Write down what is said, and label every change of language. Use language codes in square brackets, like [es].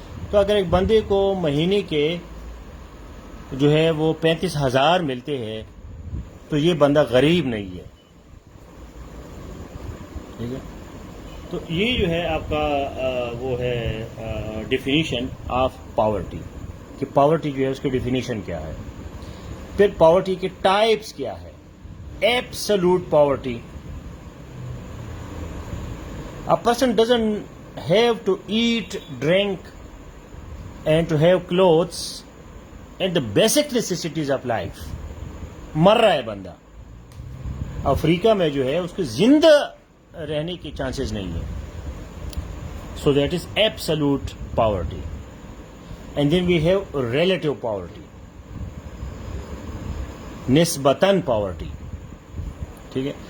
[ur] تو اگر ایک بندے کو مہینے کے جو ہے وہ 35,000 ملتے ہیں تو یہ بندہ غریب نہیں ہے. ٹھیک ہے. تو یہ جو ہے آپ کا وہ ہے ڈیفینیشن آف پاورٹی، کہ پاورٹی جو ہے اس کی ڈیفینیشن کیا ہے. پھر پاورٹی کے ٹائپس کیا ہے. [en] Absolute poverty, a person doesn't have to eat, drink and to have clothes and the basic necessities of life. [ur] مر رہا ہے بندہ. افریقہ میں جو ہے اس کو زندہ رہنے کی چانسز نہیں ہے. [en] So that is absolute poverty. And then we have relative poverty, [ur] نسبتاً پاورٹی. ٹھیک ہے.